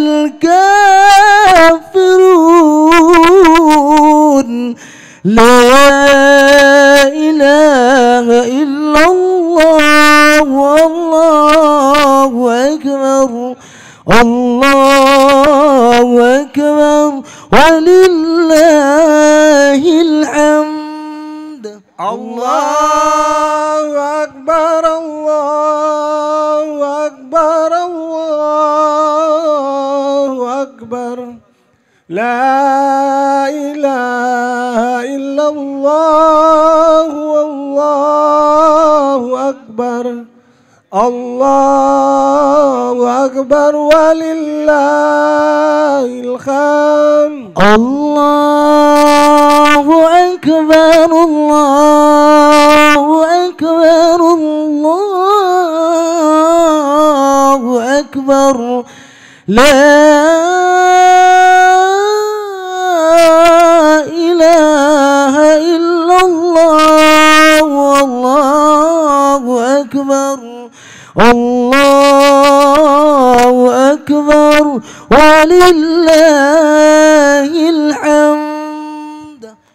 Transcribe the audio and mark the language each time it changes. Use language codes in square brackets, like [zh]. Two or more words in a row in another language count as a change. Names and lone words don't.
[ar] الكافرون لا إله إلا الله والله أكبر الله أكبر ولله الحمد. الله أكبر، الله أكبر، الله أكبر. لا إله إلا الله، الله أكبر. الله أكبر ولله الحمد. الله أكبر، الله أكبر، الله أكبر. لا إله إلا الله، والله أكبر. الله أكبر ولله الحمد.